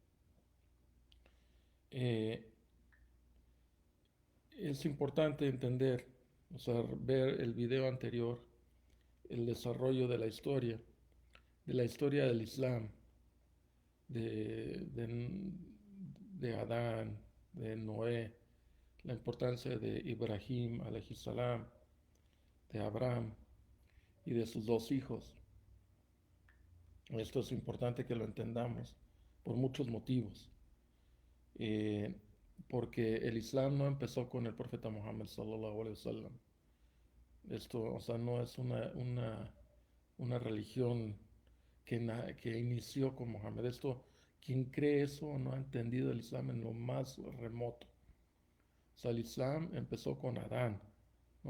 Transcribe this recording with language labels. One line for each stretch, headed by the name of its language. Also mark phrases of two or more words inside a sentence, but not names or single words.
Spanish: Eh, es importante entender, o sea, ver el video anterior, el desarrollo de la historia del Islam, de, de, de Adán, de Noé, la importancia de Ibrahim,
Arabic: عليه السلام,
Spanish: de Abraham y de sus dos hijos. Esto es importante que lo entendamos por muchos motivos. Eh, Porque el Islam no empezó con el profeta Muhammad
Arabic: صلى الله عليه وسلم.
Spanish: Esto, o sea, no es una religión que inició con Mohammed. Esto, quien cree eso no ha entendido el Islam en lo más remoto. O sea, el Islam empezó con Adán, ¿no?